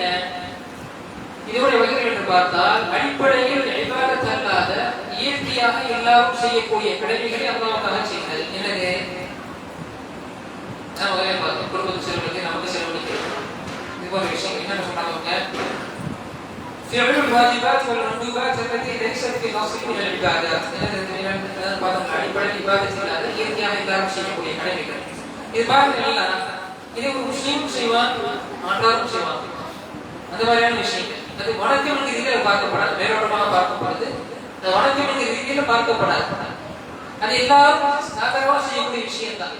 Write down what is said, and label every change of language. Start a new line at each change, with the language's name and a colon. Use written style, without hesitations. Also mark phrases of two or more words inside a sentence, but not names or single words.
Tamil: இதோடைய வகைகள் என்று பார்த்தால் அடிப்படையில் இபாதத் அல்லாத இயற்கையாக எல்லாரும் செய்யக்கூடிய கடமைகளை அல்லாஹ்வுக்காக செய்கிறது. என்னது? குடும்பத்துக்கு செலவழிக்க, நமக்கு செலவழிக்கிறது. இது போன்ற விஷயம் என்ன சொன்னாங்க?
Arabic: فعل الواجبات والمندوبات التي ليست في الاصل من العبادات.
Tamil: அடிப்படையில் இபாதத் இல்லாத இயற்கையாக எல்லாரும் செய்யக்கூடிய கடமைகள். இது பாருங்க, இதை ஒரு முஸ்லீமும் செய்வான், ஆண்டாரும் செய்வான். அந்த மாதிரியான விஷயங்கள் அது வணக்கம் என்ற ரீதியில பார்க்கப்படாது. மேலோட்டமாக பார்க்கப்படுது. அந்த வணக்கம் என்ற ரீதியில பார்க்கப்படாது. அது எல்லாரும் சாதாரணமாக செய்யக்கூடிய விஷயம் தான்.